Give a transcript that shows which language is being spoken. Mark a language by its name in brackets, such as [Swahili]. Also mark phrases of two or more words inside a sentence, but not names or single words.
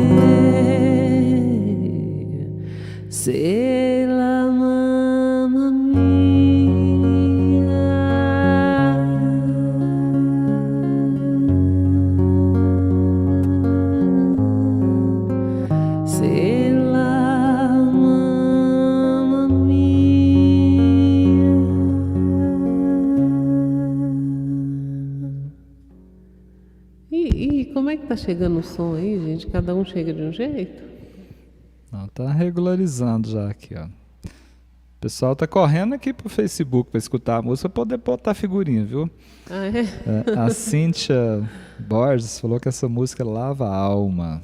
[Italian] Se la mamma mia, se la mamma mia. [Portuguese] E como é que tá chegando o som aí, gente? Cada um chega de um jeito? Não, tá regularizando já aqui, ó. O pessoal tá correndo aqui pro Facebook para escutar a música, pra poder botar figurinha, viu? Ah, é? A Cíntia Borges falou que essa música lava a alma.